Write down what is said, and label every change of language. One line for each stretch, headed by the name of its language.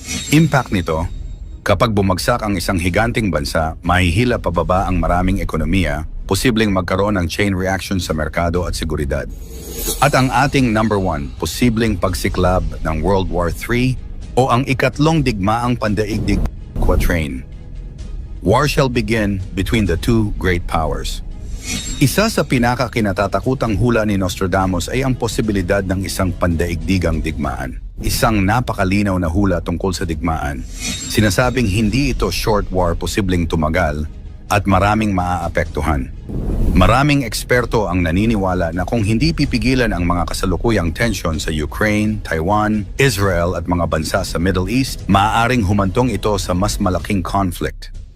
Filipino: Impact nito, kapag bumagsak ang isang higanting bansa, mahihila pababa ang maraming ekonomiya, posibleng magkaroon ng chain reaction sa merkado at seguridad. At ang ating number 1, posibleng pagsiklab ng World War III, o ang ikatlong digmaang pandaigdig.
English: Quatrain, war shall begin between the two great powers.
Filipino: Isa sa pinaka-kinatatakutang hula ni Nostradamus ay ang posibilidad ng isang pandaigdigang digmaan. Isang napakalinaw na hula tungkol sa digmaan. Sinasabing hindi ito short war, posibleng tumagal at maraming maaapektuhan. Maraming eksperto ang naniniwala na kung hindi pipigilan ang mga kasalukuyang tensyon sa Ukraine, Taiwan, Israel at mga bansa sa Middle East, maaaring humantong ito sa mas malaking conflict.